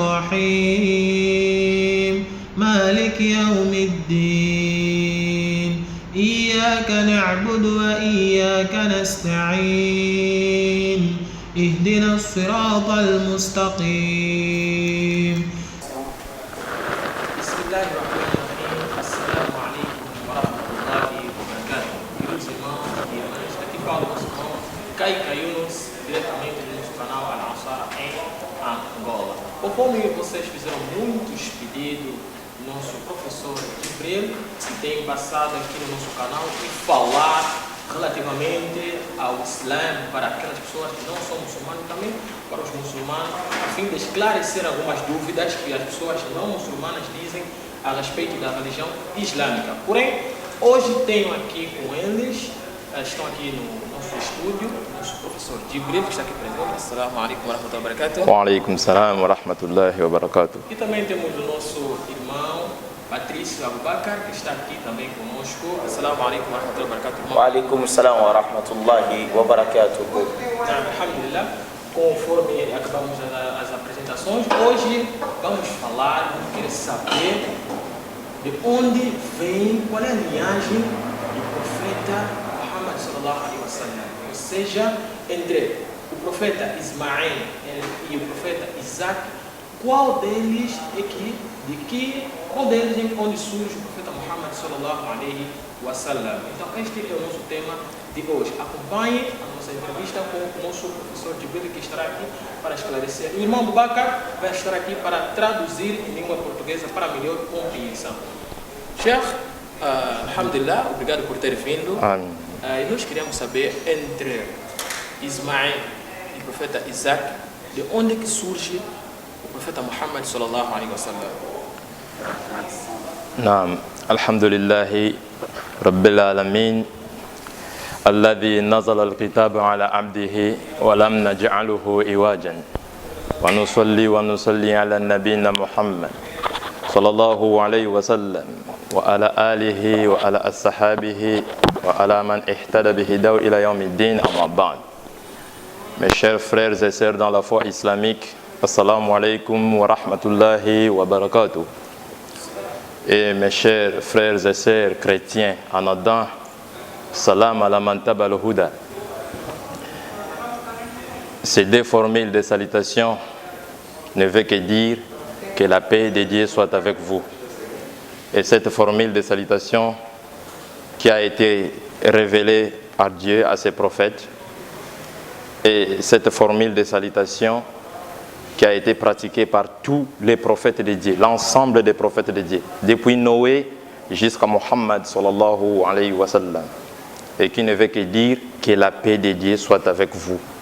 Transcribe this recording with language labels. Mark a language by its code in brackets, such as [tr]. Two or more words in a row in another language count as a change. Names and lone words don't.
[ar] الرحيم مالك يوم الدين إياك نعبد وإياك نستعين اهدنا الصراط المستقيم بسم الله الرحمن الرحيم السلام عليكم ورحمة الله وبركاته. [pt] Queridos irmãos e irmãs, aqui fala o nosso irmão Caica Yunus, diretamente do nosso canal Al-Ansar em Angola. Conforme vocês fizeram muitos pedidos, nosso professor Jibril tem passado aqui no nosso canal e falar relativamente ao Islã para aquelas pessoas que não são muçulmanos, também para os muçulmanos, a fim de esclarecer algumas dúvidas que as pessoas não muçulmanas dizem a respeito da religião islâmica. Porém, hoje tenho aqui com eles, estão aqui no nosso estúdio, nosso professor Jibril, que está aqui presente. [ar] السلام عليكم ورحمة الله وبركاته. وعليكم السلام ورحمة الله وبركاته. [pt] E também temos o nosso irmão Patrício Abubakar, que está aqui também conosco. [ar] السلام عليكم ورحمة الله وبركاته. وعليكم السلام ورحمة الله وبركاته. [pt] Alhamdulillah, conforme acabamos as apresentações, hoje vamos falar, vamos querer saber de onde vem, qual é a linhagem do profeta Muhammad [ar] صلى الله عليه وسلم, [pt] ou seja, entre o profeta Ismael e o profeta Isaac, qual deles é qual deles é onde surge o profeta Muhammad [ar] صلى الله عليه وسلم. [pt] Então este é o nosso tema de hoje. Acompanhe a nossa entrevista com o nosso professor Jibril, que estará aqui para esclarecer. O irmão Abubakar vai estar aqui para traduzir em língua portuguesa para melhor compreensão. [ar] شيخ، الحمد لله, [pt] obrigado por ter vindo. Amém. E nós queríamos saber, entre Ismael e o profeta Isaac, de onde que surge o profeta Muhammad [ar] صلى الله عليه وسلم. نعم الحمد لله رب العالمين الذي نزل الكتاب على عبده ولم نجعله عوجا ونصلي على نبينا محمد صلى الله عليه وسلم وعلى آله وعلى أصحابه وعلى من اهتدى بهداه إلى يوم الدين أما بعد. [fr] Mes chers frères et sœurs dans la foi islamique, [ar] السلام عليكم ورحمة الله وبركاته. [fr] Et mes chers frères et sœurs chrétiens en Adam, [ar] السلام على من اتبع الهدى. [fr] Ces deux formules de salutation ne veut que dire que la paix de Dieu soit avec vous. Et cette formule de salutation qui a été révélée par Dieu à ses prophètes, et cette formule de salutation qui a été pratiquée par tous les prophètes de Dieu, l'ensemble des prophètes de Dieu, depuis Noé jusqu'à Muhammad [ar] صلى الله عليه وسلم, [fr] et qui ne veut que dire que la paix de Dieu soit avec vous.